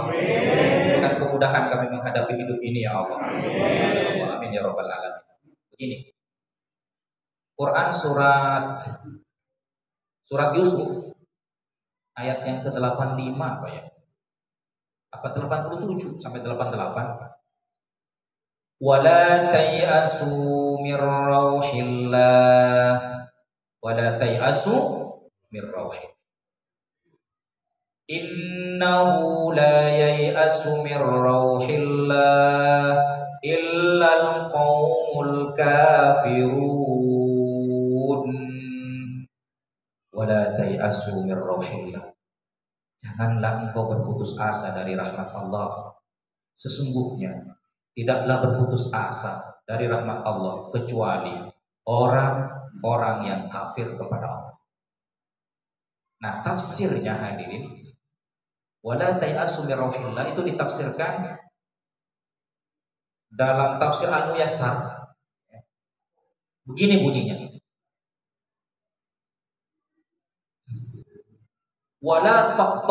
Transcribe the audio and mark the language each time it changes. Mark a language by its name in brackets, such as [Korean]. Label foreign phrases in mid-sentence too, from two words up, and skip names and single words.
[Indonesian] Dengan kemudahan kami menghadapi hidup ini [Arabic] يا الله. آمين يا رب العالمين. [Indonesian] Begini, Quran surat Yusuf ayat yang ke-85 apa ya? Apa 87 sampai 88? [Arabic] ولا تيأسوا من روح الله. ولا تيأسوا من روح الله. إنه لا ييأس من روح الله إلا القوم الكافرون. ولا تيأسوا من روح الله. [Indonesian] Janganlah engkau berputus asa dari rahmat Allah. Sesungguhnya tidaklah berputus asa dari rahmat Allah kecuali orang-orang yang kafir kepada Allah. Nah, tafsirnya hadirin, [Arabic] ولا تيأسوا من روح الله [Indonesian] itu ditafsirkan dalam tafsir Al-Muyassar. Begini bunyinya. [Arabic] ولا تقطع